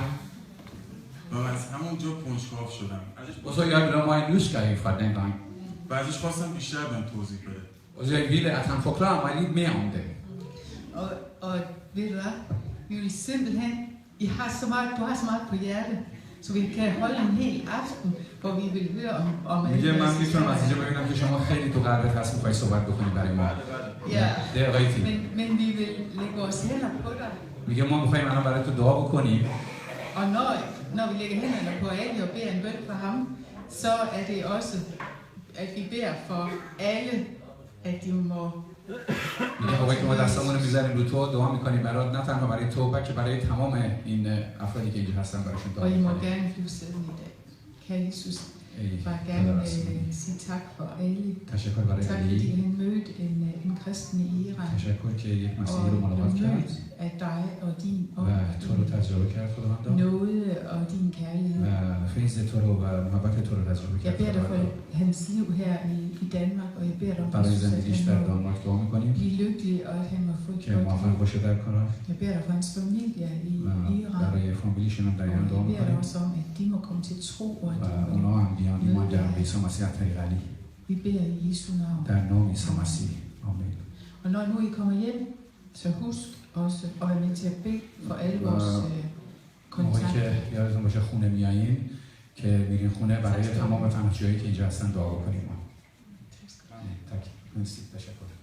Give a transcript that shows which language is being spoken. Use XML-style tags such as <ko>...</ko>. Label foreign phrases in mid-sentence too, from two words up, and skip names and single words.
<fa>و من از همونجا کنجکاو شدم.</fa> <da>Og så jeg blev meget nysgerrig fra den gang.</da> <fa>و ازش خواستم بیشتر بهم توضیح بده.</fa> <da>Og så jeg ville, at han forklarer mig lidt mere om det. Og ved du hvad? Vi vil simpelthen, du har så meget på hjertet, så vi kan holde en hel aften, hvor vi vil høre om</da> <fa>میگه من میتونم از اینجا ببینم که شما خیلی تو قلبت هست میخوای صحبت بکنی برای ما.</fa> <da>Det er rigtigt. Men vi vil lægge vores hænder på dig.</da> <fa>میگه ما میخوایم الان برای تو دعا بکنیم.</fa> <da>Og når vi lægger hænderne på Ali og beder en bøn for ham, så er det også, at vi beder for alle, at de må...</da> <fa>میگه موقعی که ما دستمون رو میذاریم رو تو دعا میکنیم برای نه تنها برای تو بلکه برای تمام این افرادی که اینجا هستن براشون دعا</fa> <da>Og I må</da> <fa>میکنیم.</fa> <da>gerne blive siddende i dag. Kære Jesus, bare gerne sige tak for Ali.</da> <fa>تشکر برای</fa> <da>Tak fordi</da> <fa>علی.</fa> <da>han mødte en kristen i Iran.</da> <fa>تشکر که یک مسیحی رو ملاقات</fa> <da>Og</da> <fa>کرد</fa> <da>mødt af dig og din</da> <fa>و تو رو تجربه کرد خداوندا</fa> <da>nåde og din kærlighed.</da> <fa>و فیض تو رو و محبت تو رو تجربه</fa> <da>Jeg</da> <fa>کرد</fa> <da>beder dig for</da> <fa>خداوندا.</fa> <da>hans liv her i Danmark, og jeg beder dig om,</da> <fa>برای</fa> <da>Jesus, at</da> <fa>زندگیش در</fa> <da>han må</da> <fa>دانمارک دعا میکنیم</fa> <da>blive lykkelig, og at han må få et</da> <fa>که</fa> <da>godt</da> <fa>موفق</fa> <da>liv.</da> <fa>باشه در کارش</fa> <da>Jeg beder dig for hans familie i</da> <fa>و</fa> <da>Iran,</da> <fa>برای فامیلیشون هم در</fa> <da>og</da> <fa>ایران دعا</fa> <da>jeg beder dig</da> <fa>میکنیم</fa> <da>også om, at de må komme til tro, og at</da> <fa>و</fa> <da>de må...</da> <fa>اونا هم بیان ایمان در عیسی مسیح طریق علی</fa> <da>Vi beder i Jesu navn.</da> <fa>در نام عیسی مسیح آمین.</fa> <da>Og når nu I kommer hjem, så husk også at være med til at bede for alle vores</da> <fa>موقعی</fa> <da>kontakter.</da> <fa>که یادتون باشه خونه میایین که میرین خونه برای تمام پناهجویایی که اینجا هستن دعا بکنیم. تشکر.</fa>